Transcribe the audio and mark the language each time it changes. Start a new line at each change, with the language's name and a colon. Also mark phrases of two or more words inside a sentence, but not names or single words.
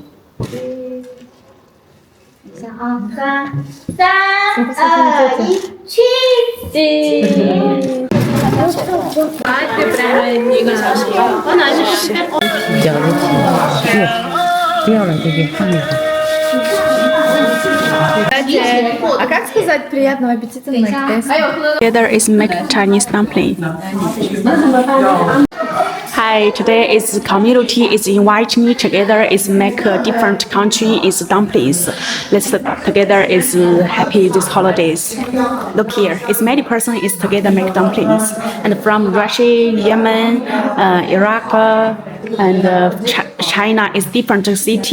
Chinese: 等一下啊，3、2、1，去！不要了，姐姐，放一放。
Russian: А как сказать приятного аппетита на китайском?
English: Together is make Chinese dumpling. Hi, today is community is invite me together is make a different country is dumplings. Let's together is happy this holidays. Look here, it's many person is together make dumplings and from Russia, Yemen, Iraq, and China is different city.